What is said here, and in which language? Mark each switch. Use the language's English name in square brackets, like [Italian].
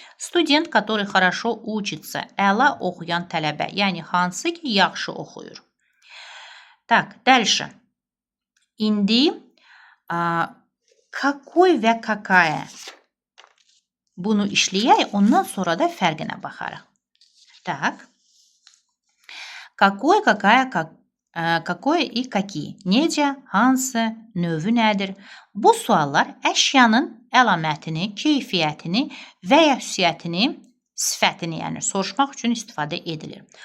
[Russian] Student, который хорошо учится, [Azerbaijani] əla oxuyan tələbə. Yəni hansı ki, yaxşı oxuyur. [Russian] Так, дальше. [Azerbaijani] İndi какой və какая. Bunu işləyək, ondan sonra da fərqinə baxarıq. [Russian] Так. Какой, какая, какое и какие. [Azerbaijani] Necə, hansı, növü nədir? Bu suallar əşyanın əlamətini, keyfiyyətini və ya xüsusiyyətini, sifətini, yəni soruşmaq üçün istifadə edilir.